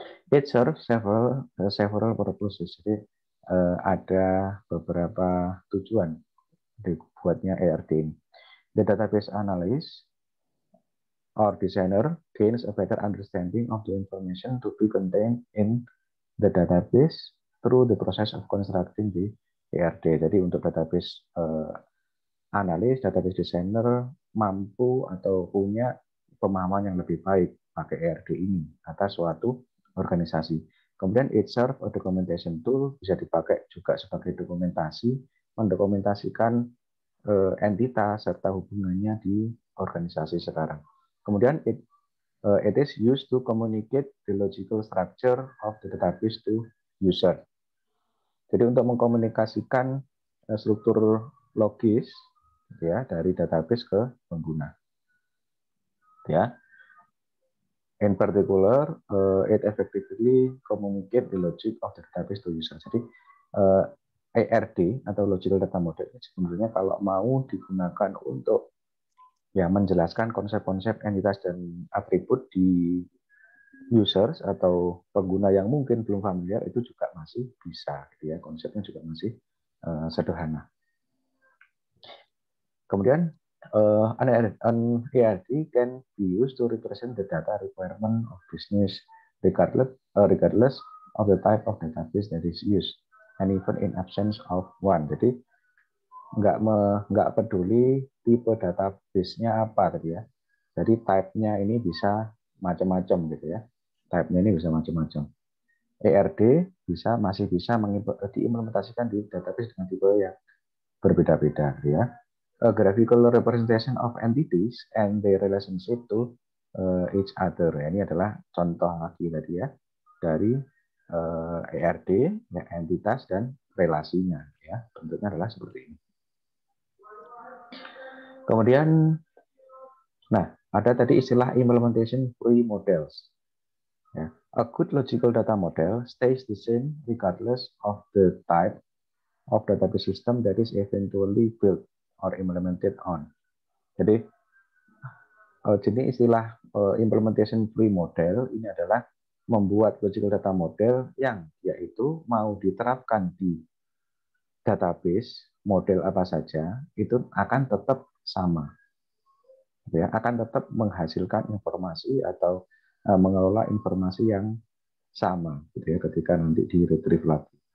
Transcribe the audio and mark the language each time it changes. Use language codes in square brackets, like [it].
[en] It serves several purposes. [id] Jadi ada beberapa tujuan dibuatnya ERD ini. [en] The database analyst or designer gains a better understanding of the information to be contained in the database through the process of constructing the ERD. [id] Jadi untuk database analis, database designer mampu atau punya pemahaman yang lebih baik pakai ERD ini atas suatu organisasi. Kemudian [en] it serve a documentation tool, [id] bisa dipakai juga sebagai dokumentasi, mendokumentasikan entitas serta hubungannya di organisasi sekarang. [en] Kemudian it is used to communicate the logical structure of the database to user. [id] Jadi untuk mengkomunikasikan struktur logis ya dari database ke pengguna. Ya. [en] In particular, it effectively communicate the logic of the database to user. [id] Jadi ERD atau logical data model sebenarnya kalau mau digunakan untuk ya menjelaskan konsep-konsep entitas dan atribut di users atau pengguna yang mungkin belum familiar itu juga masih bisa, gitu ya. Konsepnya juga masih sederhana. [en] Kemudian an ERD can be used to represent the data requirement of business regardless of the type of database that is used, and even in absence of one. [id] Jadi nggak peduli tipe database-nya apa tadi ya. Jadi type-nya ini bisa macam-macam gitu ya. Type-nya ini bisa macam-macam. ERD masih bisa diimplementasikan di database dengan tipe yang berbeda-beda gitu ya. [en] A graphical representation of entities and their relationship to each other. [id] Ini adalah contoh lagi tadi ya dari ERD, ya, entitas dan relasinya. Ya, bentuknya adalah seperti ini. Kemudian, nah ada tadi istilah implementation free models. Ya. [en] A good logical data model stays the same regardless of the type of database system that is eventually built or implemented on. [id] Jadi istilah implementation free model ini adalah membuat logical data model yang yaitu mau diterapkan di database model apa saja itu akan tetap sama, ya, akan tetap menghasilkan informasi atau mengelola informasi yang sama, gitu ya, ketika nanti di retrieve lagi.